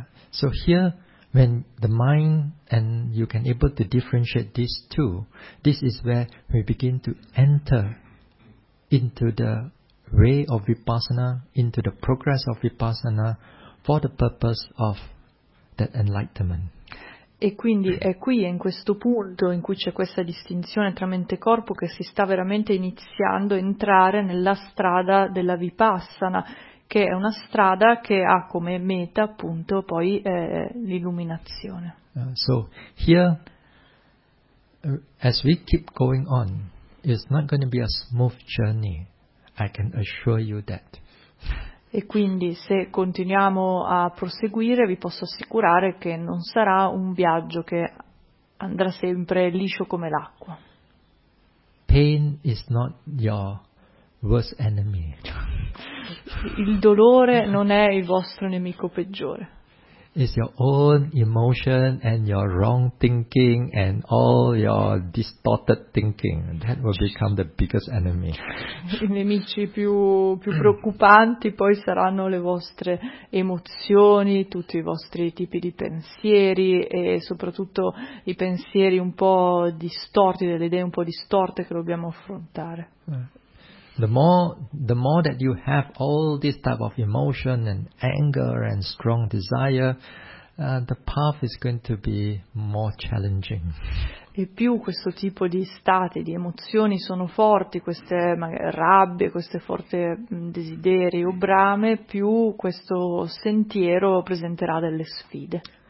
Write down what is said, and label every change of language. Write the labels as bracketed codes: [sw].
[en] So here when the mind and you can able to differentiate these two, this is where we begin to enter into the way of Vipassana, into the progress of Vipassana for the purpose of that enlightenment. [it] E quindi è qui, è in questo punto in cui c'è questa distinzione tra mente e corpo che si sta veramente iniziando a entrare nella strada della Vipassana, che è una strada che ha come meta appunto poi l'illuminazione. [en] So here as we keep going on, it's not going to be a smooth journey, I can assure you that. [it] E quindi se continuiamo a proseguire vi posso assicurare che non sarà un viaggio che andrà sempre liscio come l'acqua. [en] Pain is not your worst enemy. [it] Il dolore non è il vostro nemico peggiore. [en] It's your own emotion and your wrong thinking and all your distorted thinking that will become the biggest enemy. [it] I nemici più preoccupanti poi saranno le vostre emozioni, tutti i vostri tipi di pensieri e soprattutto i pensieri un po' distorti, delle idee un po' distorte che dobbiamo affrontare. [en] The more that you have all this type of emotion and anger and strong desire, the path is going to be more challenging. [it] E più questo tipo di stati, di emozioni sono forti, queste rabbie, queste forti desideri o brame, più questo sentiero presenterà delle sfide.